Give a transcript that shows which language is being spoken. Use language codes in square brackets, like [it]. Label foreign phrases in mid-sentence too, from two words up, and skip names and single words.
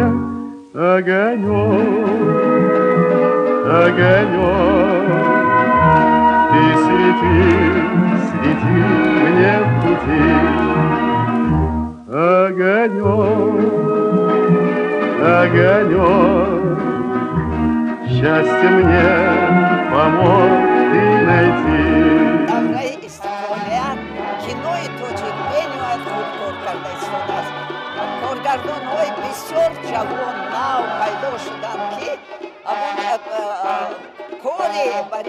[ru] Огонек, огонек, ты свети, свети мне в пути. Огонек, огонек, счастье мне помог ты найти. [tg] Коргардонҳои бисёр ҷавон нав пайдо шуданд ки кори бари